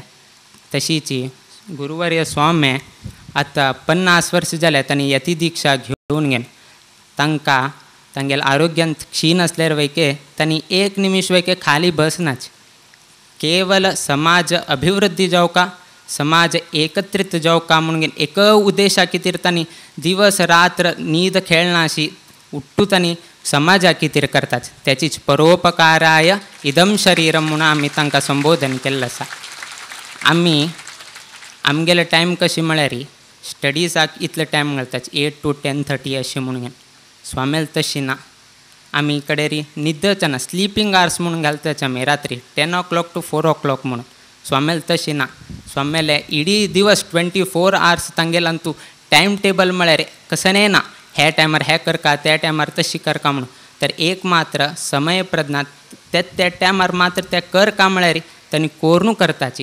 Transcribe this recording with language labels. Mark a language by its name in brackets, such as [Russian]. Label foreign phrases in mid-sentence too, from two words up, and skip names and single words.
[Konkani] तशीच गुरुवर्य स्वामी आतां 50 वर्स जाल्या तांणी यती दिक्षा घेवन घेवन तांकां तांगेले आरोग्यान क्षीण असल्यार वैके तांणी एक निमिष वैके खाली बसनाच. केवल समाज अभिवृद्धी जावका समाज एकत्रित जावका म्हणून एक उद्देशा खातीर तांणी दिवस रात्र न्हीद खेळना अशी उठ्ठू तांणी समाजा खातीर करतात. त्याचीच [Sanskrit] परोपकाराय इदम शरीरम [Konkani] म्हणून आमी तांकां संबोधन केल्लें आसा. आमी आमगेले टायम कशी म्हळ्यार स्टडीजाक इतलो टायम घालतात 8 to 10:30 अशें म्हणून. स्वामेल तशी ना. आमी कडेन न्हिदचे ना [English] sleeping hours [Konkani] म्हणून घालताचे आमी रात्री [English] 10 o'clock to 4 o'clock [Konkani] म्हणून. स्वामेल तशी ना. स्वामेले इडी दिवस 24 hours तांगेलो तूं [English] time table [Konkani] म्हळ्यार कसं ना हे टायमार हे करका त्या टायमार तशी करका म्हणून. तर एक मात्र समय प्रज्ञा ते टायमार मात्र ते करका म्हळ्यार तांणी कोरून करताची.